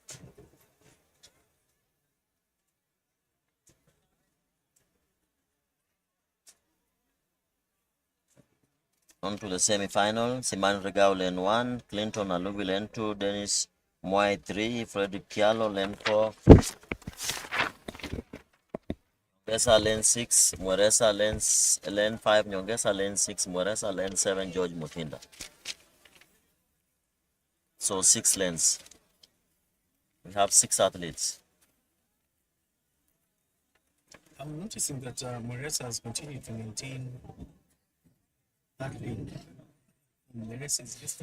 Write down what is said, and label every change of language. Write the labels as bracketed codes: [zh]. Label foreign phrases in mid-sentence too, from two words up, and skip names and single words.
[en] On to the semi-final. Siman Regao lane 1, Clinton Alubi lane 2, Dennis Mwai 3, Frederick Kialo lane 4, Nyongesa lane 6, Mweresa lane 5, Nyongesa lane 6, Mweresa lane 7, George Mutinda. So 6 lanes. We have 6 athletes. I'm noticing that Mweresa has continued to maintain that lead. The rest is listed.